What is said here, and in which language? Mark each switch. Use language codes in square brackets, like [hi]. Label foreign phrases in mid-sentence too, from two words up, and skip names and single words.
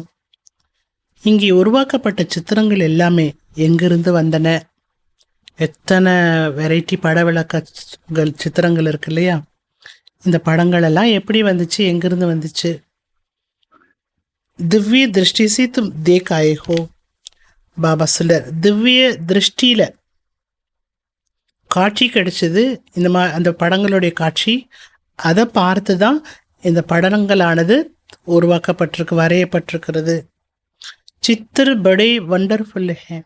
[ta] இங்கே உருவாக்கப்பட்ட சித்திரங்கள் எல்லாமே எங்கிருந்து வந்தன? எத்தனை வெரைட்டி பட விளக்கங்கள் சித்திரங்கள் இருக்கு இல்லையா? இந்த படங்கள் எல்லாம் எப்படி வந்துச்சு? எங்கிருந்து வந்துச்சு? [hi] दिव्य दृष्टि से तुम देख आए हो. [ta] பாபா சொல்றார், திவ்ய திருஷ்டியில காட்சி கிடைச்சது. அந்த படங்களுடைய காட்சி, அதை பார்த்து தான் இந்த படங்களானது உருவாக்கப்பட்டிருக்கு, வரையப்பட்டிருக்கிறது. [hi] चित्र बड़े வண்டர்ஃபுல் ஹே.